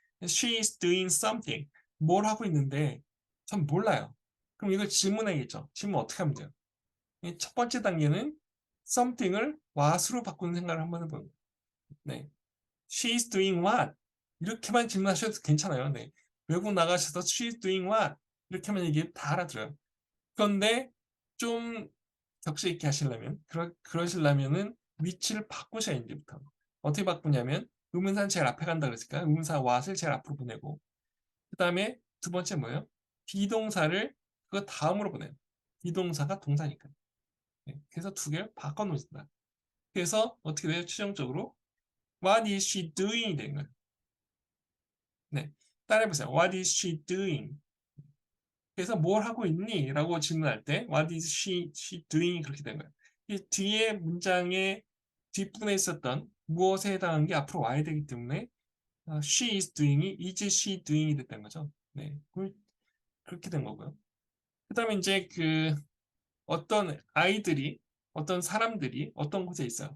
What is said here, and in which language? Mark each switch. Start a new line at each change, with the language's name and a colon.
English: She is doing something.
Korean: 뭘 하고 있는데 전 몰라요. 그럼 이걸 질문해야겠죠. 질문 어떻게 하면 돼요? 첫 번째 단계는 something을 what으로 바꾸는 생각을 한번 해보는 거예요. 네.
English: She is doing what?
Korean: 이렇게만 질문하셔도 괜찮아요. 네. 외국 나가셔서
English: she is doing what?
Korean: 이렇게 하면 이게 다 알아들어요. 그런데 좀 격식 있게 하시려면 그러시려면은 위치를 바꾸셔야 이제부터. 어떻게 바꾸냐면 의문사는 제일 앞에 간다 그랬으니까 의문사 what을 제일 앞으로 보내고 그다음에 두 번째 뭐예요? 비동사를 그 다음으로 보내요. 비동사가 동사니까. 네. 그래서 두 개를 바꿔 놓습니다. 그래서 어떻게 돼요? 최종적으로
English: What is she doing?
Korean: 되는 거예요. 네. 따라해보세요.
English: What is she doing?
Korean: 그래서 뭘 하고 있니? 라고 질문할 때
English: What is she doing?
Korean: 그렇게 되는 거예요. 이 뒤에 문장의 뒷부분에 있었던 무엇에 해당하는 게 앞으로 와야 되기 때문에 she is doing이 is she doing이 됐다는 거죠. 네. 그렇게 된 거고요. 그 다음에 이제 어떤 아이들이 어떤 사람들이 어떤 곳에 있어요.